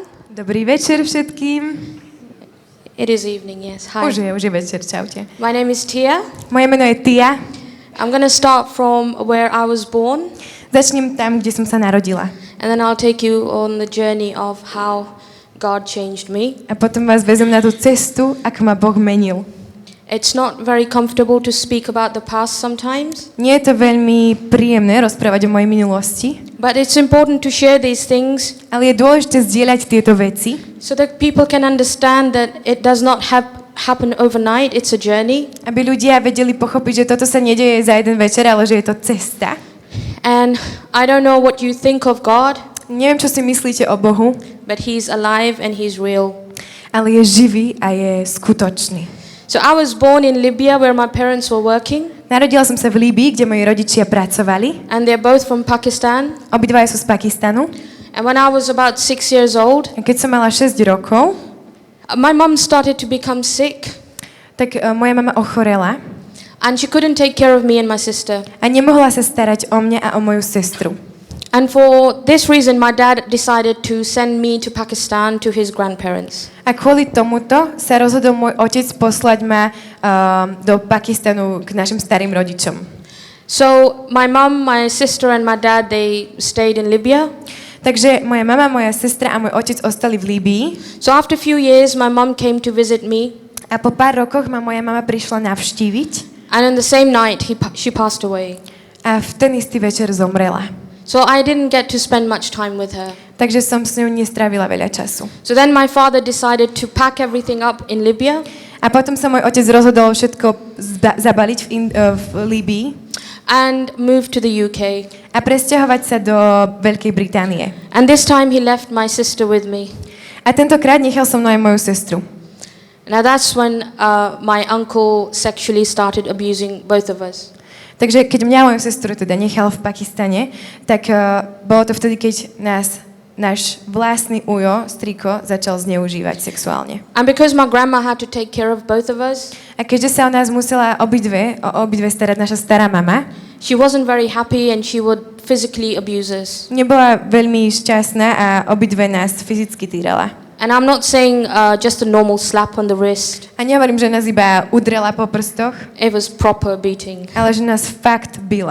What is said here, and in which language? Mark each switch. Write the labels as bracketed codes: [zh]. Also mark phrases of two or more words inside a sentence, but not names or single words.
[sk] Dobrý večer všetkým. [en] It is evening, yes. Hi. [sk] Už je večer, čaute. [en] My name is Tia. [sk] Moje meno je Tia. [en] I'm going to start from where I was born. [sk] Začnem tam, kde som sa narodila. [en] And then I'll take you on the journey of how God changed me. [sk] A potom vás vezem na tú cestu, ako ma Boh menil. [en] It's not very comfortable to speak about the past sometimes. [sk] Nie je to veľmi príjemné rozprávať o mojej minulosti. [en] But it's important to share these things. [sk] Ale je dôležité zdieľať tieto veci. [en] So that people can understand that it does not happen overnight, it's a journey. [sk] Aby ľudia vedeli pochopiť, že toto sa nedeje za jeden večer, ale že je to cesta. [en] And I don't know what you think of God. [sk] Neviem, čo si myslíte o Bohu. [en] But he's alive and he's real. [sk] Ale je živý a je skutočný. [en] So I was born in Libya where my parents were working. [sk] Narodila som sa v Líbii, kde moji rodičia pracovali. [en] And they're both from Pakistan. [sk] Obidvaja sú z Pakistanu. [en] And when I was about 6 years old, [sk] A keď som mala 6 rokov, [en] my mom started to become sick. [sk] tak moja mama ochorela [en] And she couldn't take care of me and my sister. [sk] a nemohla sa starať o mňa a o moju sestru. [en] And for this reason, my dad decided to send me to Pakistan to his grandparents. [sk] A kvôli tomuto sa rozhodol môj otec poslať ma do Pakistanu k našim starým rodičom. [en] So my mom, my sister and my dad, they stayed in Libya. [sk] Takže moja mama, moja sestra a môj otec ostali v Líbii. [en] So after a few years, my mom came to visit me. [sk] A po pár rokoch ma moja mama prišla navštíviť. [en] And on the same night, she passed away. [sk] A v ten istý večer zomrela. [en] So I didn't get to spend much time with her. [sk] Takže som s ňou nestrávila veľa času. [en] So then my father decided to pack everything up in Libya. [sk] A potom sa môj otec rozhodol všetko zabaliť v Líbii. [en] And move to the UK. [sk] A presťahovať sa do Veľkej Británie. [en] And this time he left my sister with me. [sk] A tentokrát nechal som mnou aj moju sestru. [en] Now that's when my uncle sexually started abusing both of us. [sk] Takže keď mňa a moju sestru teda nechal v Pakistane, tak bolo to vtedy, keď náš vlastný ujo, striko, začal zneužívať sexuálne. [en] And because my grandma had to take care of both of us, [sk] A keďže sa o nás musela obidve starať naša stará mama, [en] she wasn't very happy and she would physically abuse us. [sk] nebola veľmi šťastná a obidve nás fyzicky týrala. [en] And I'm not saying just a normal slap on the wrist. [sk] A nehovorím, že nás iba udrela po prstoch, [en] It was proper beating. [sk] ale že nás fakt bila.